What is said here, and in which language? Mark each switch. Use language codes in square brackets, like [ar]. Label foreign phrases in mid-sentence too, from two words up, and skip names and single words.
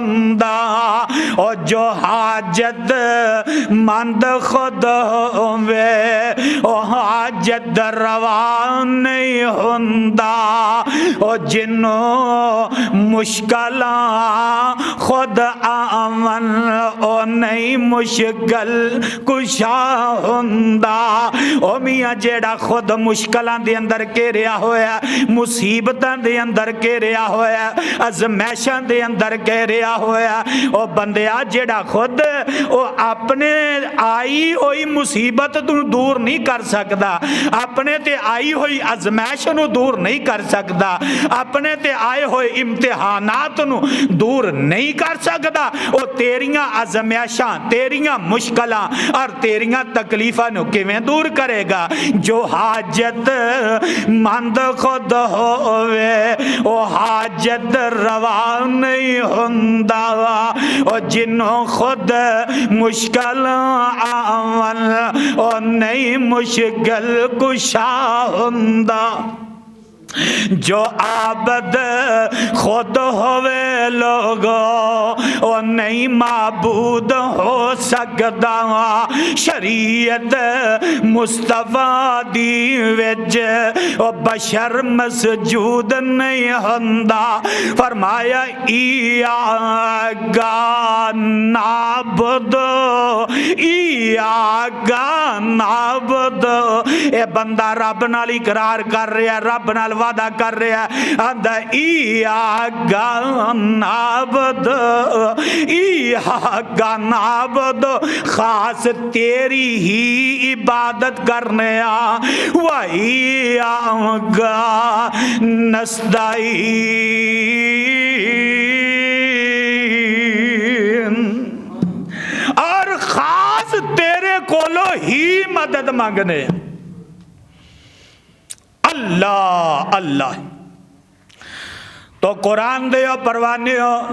[pa] او جو حاجت مند خود ہووے او حاجت روا نہیں ہوندا. او جنوں مشکلاں خود آمن او نہیں مشکل کشا ہوندا. او میاں جیڑا خود مشکلاں دے اندر گھیریا ہویا, مصیبتاں دے اندر گھیریا ہویا, ازمائشاں دے اندر گھیریا ہویا, او بندیا جیڑا خود او اپنے آئی ہوئی مصیبت تو دور نہیں کر سکدا, اپنے تے آئی ہوئی ازمائش نو دور نہیں کر سکدا, اپنے تے آئے ہوئے امتحانات نو دور نہیں کر سکدا, او تیریاں ازمائشاں, تیریاں مشکلاں اور تیریاں تکلیفاں نو کیویں دور کرے گا. جو حاجت مند خود ہووے او حاجت روا نہیں ہوندا, او جنوں خود مشکل آمن او نہیں مشکل کشا ہوندا. جو عابد خود ہوئے لوگو او نہیں معبود ہو سکدا شریعت مصطفیٰ دی وچ او بشر مسجود نہیں ہوندا فرمایا [ar] ایاکا نعبد ایاکا نعبد [pa] اے بندہ رب نال اقرار کر رہا رب نال وعدہ کر رہا آندا [ar] ایاکا نعبد ایاکا نعبد [pa] خاص تیری ہی عبادت کرنے و [ar] ایاکا نستعین [pa] اور خاص تیرے کولو ہی مدد مانگنے اللہ اللہ تو قرآن دے پروانے ہو